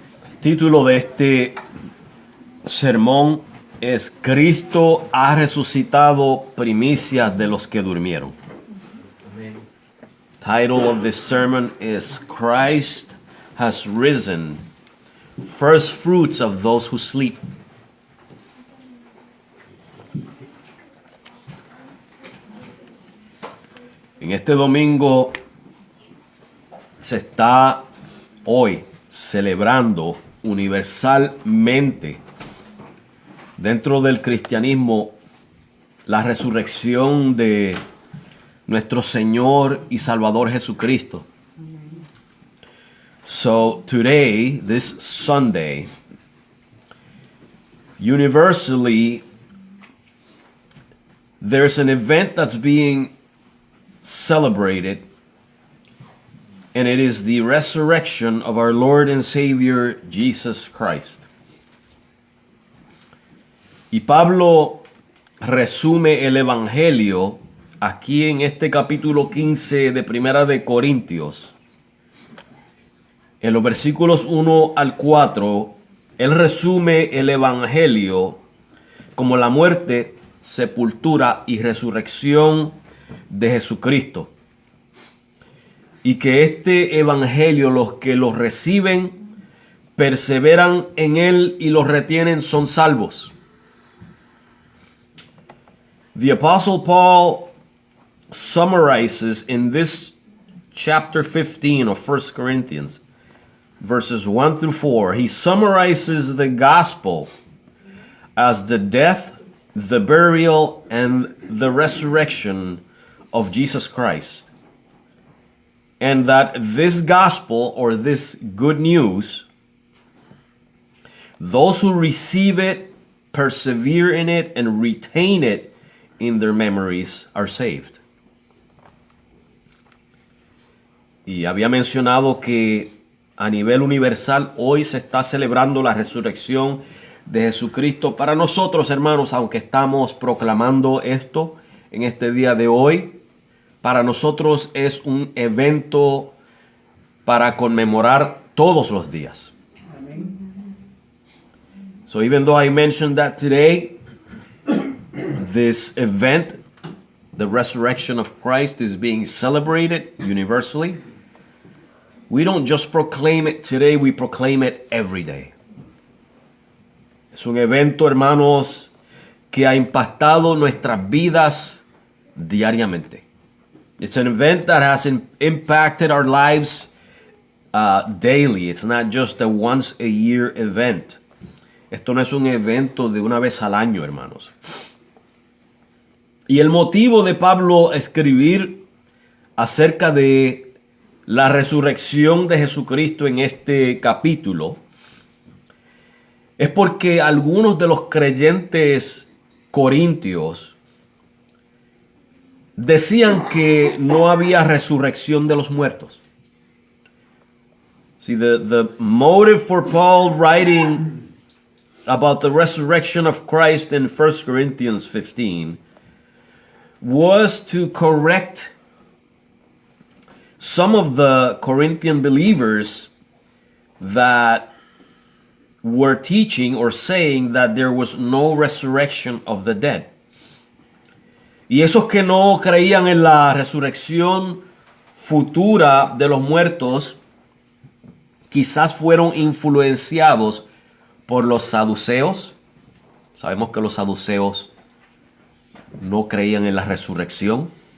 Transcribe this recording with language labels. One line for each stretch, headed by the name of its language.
Spanish: El título de este sermón es Cristo ha resucitado, primicias de los que durmieron.
English: Title of this sermon is Christ has risen, first fruits of those who sleep.
Spanish: En este domingo se está hoy celebrando universalmente dentro del cristianismo la resurrección de nuestro Señor y Salvador Jesucristo.
English: So today, this Sunday, universally, there's an event that's being celebrated, and it is the resurrection of our Lord and Savior, Jesus Christ.
Spanish: Y Pablo resume el Evangelio aquí en este capítulo 15 de Primera de Corintios. En los versículos 1 al 4, él resume el Evangelio como la muerte, sepultura y resurrección de Jesucristo. Y que este Evangelio, los que lo reciben, perseveran en él y lo retienen, son salvos.
English: The Apostle Paul summarizes in this chapter 15 of 1 Corinthians, verses 1 through 4, he summarizes the gospel as the death, the burial, and the resurrection of Jesus Christ. And that this gospel, or this good news, those who receive it, persevere in it, and retain it in their memories are saved.
Spanish: Y había mencionado que a nivel universal hoy se está celebrando la resurrección de Jesucristo. Para nosotros, hermanos, aunque estamos proclamando esto en este día de hoy, para nosotros es un evento para conmemorar todos los días.
English: So even though I mentioned that today, this event, the resurrection of Christ, is being celebrated universally, we don't just proclaim it today, we proclaim it every day.
Spanish: Es un evento, hermanos, que ha impactado nuestras vidas diariamente.
English: It's an event that has impacted our lives daily. It's not just a once a year event.
Spanish: Esto no es un evento de una vez al año, hermanos. Y el motivo de Pablo escribir acerca de la resurrección de Jesucristo en este capítulo es porque algunos de los creyentes corintios decían que no había resurrección de los muertos.
English: See, the motive for Paul writing about the resurrection of Christ in 1 Corinthians 15 was to correct some of the Corinthian believers that were teaching or saying that there was no resurrection of the dead.
Spanish: Y esos que no creían en la resurrección futura de los muertos quizás fueron influenciados por los saduceos. Sabemos que los saduceos no creían en la resurrección.